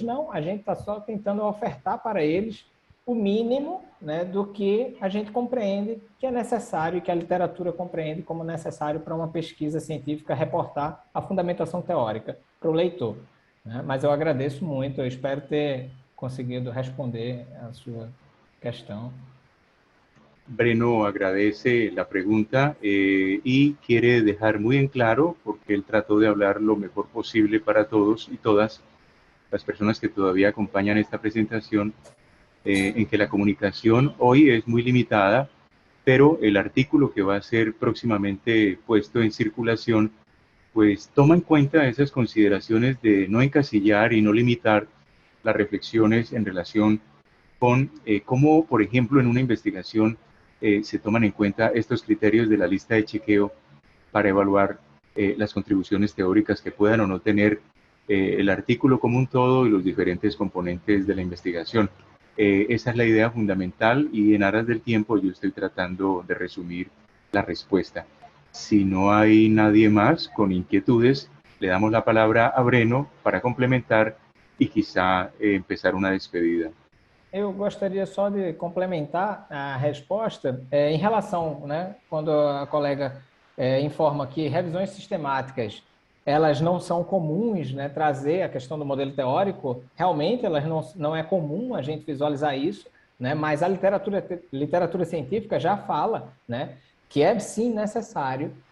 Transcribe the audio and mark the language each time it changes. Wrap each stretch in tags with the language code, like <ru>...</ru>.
<pt>Não, a gente está só tentando ofertar para eles o mínimo, né, do que a gente compreende que é necessário e que a literatura compreende como necessário para uma pesquisa científica reportar a fundamentação teórica para o leitor, né? Mas eu agradeço muito, eu espero ter conseguido responder a sua questão.</pt> <es>Breno agradece la pregunta y quiere dejar muy en claro, porque él trató de hablar lo mejor posible para todos y todas las personas que todavía acompañan esta presentación, en que la comunicación hoy es muy limitada, pero el artículo que va a ser próximamente puesto en circulación, pues toma en cuenta esas consideraciones de no encasillar y no limitar las reflexiones en relación con cómo, por ejemplo, en una investigación se toman en cuenta estos criterios de la lista de chequeo para evaluar las contribuciones teóricas que puedan o no tener el artículo como un todo y los diferentes componentes de la investigación. Esa es la idea fundamental y en aras del tiempo yo estoy tratando de resumir la respuesta. Si no hay nadie más con inquietudes, le damos la palabra a Breno para complementar y quizá empezar una despedida.</es> <pt>Eu gostaria só de complementar a resposta em relação, né, quando a colega informa que revisões sistemáticas elas não são comuns, né, trazer a questão do modelo teórico, realmente elas não é comum a gente visualizar isso, né, mas a literatura científica já fala, né, que é sim necessário</pt>